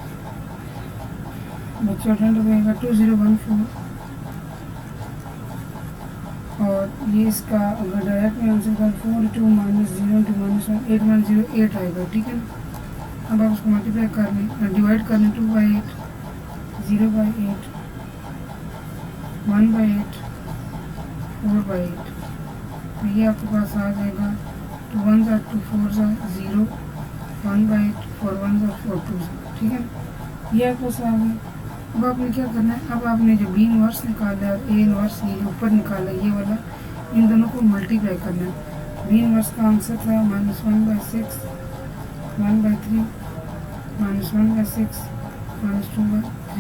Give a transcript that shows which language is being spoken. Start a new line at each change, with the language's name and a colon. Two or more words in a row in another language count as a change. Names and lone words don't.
Hindi: बच्चों
English: adjoint of A
Hindi: का 2014 और ये इसका अगर डायरेक्ट में आंसर का 4 2 -0 × -1 8 108 आएगा, ठीक है ना। अब आप उसको मल्टीप्लाई कर लें, डिवाइड कर लें, 2/8 0/8 1/8 4/8। तो ये आपके पास आ जाएगा
English: 2 1s are 2 4s are 0 1/8 4 1s are 4 2s are,
Hindi: ठीक है। ये आपके पास आ गया। अब आपने क्या करना है, अब आपने जो
English: B inverse
Hindi: निकाला है और
English: A inverse
Hindi: ये जो ऊपर निकाला है ये वाला, इन दोनों को मल्टीप्लाई करना है।
English: B inverse
Hindi: का आंसर था -1/6 1/3 -1/6 -2/3।